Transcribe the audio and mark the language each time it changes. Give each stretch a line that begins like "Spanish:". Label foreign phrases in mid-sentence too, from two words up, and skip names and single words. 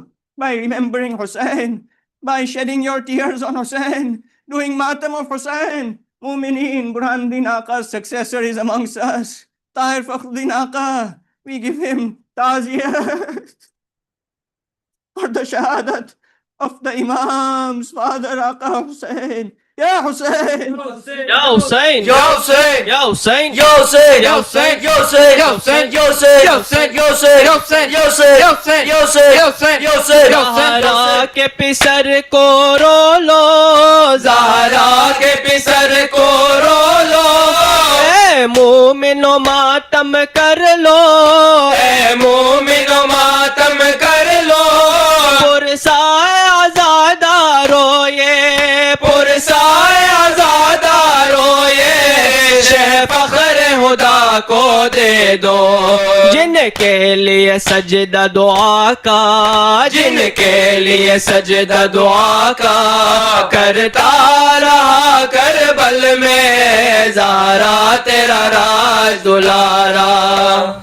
English: By remembering Husain, by shedding your tears on Husain, doing matam of Husain. Mumineen, Burhanuddin Aqa's successor is amongst us. Taher Fakhruddin Aqa, we give him ta'ziyat for the shahadat of the Imam's father, Aqa Husain.
Arabic: يا حسين! يا حسين! يا حسين! يا حسين! يا حسين! يا حسين! يا حسين! يا حسين! يا حسين! يا حسين! يا حسين! يا حسين! يا حسين! يا حسين! يا حسين! يا حسين! يا حسين!
Urdu: زہرا کے پسر کو رو لو، زہرا کے پسر کو رو لو، اے مومنو ماتم کر لو، اے مومنو ماتم کر لو, پرسائے آزادہ روئے، پرسائے آزادہ روئے، شہ فخر ہدیٰ کو دے دو، جنکے لیے سجدہ دعا کا، جنکے لیے سجدہ دعا کا، کرتا رہا کربل میں زہرا تیرا راج دلارا.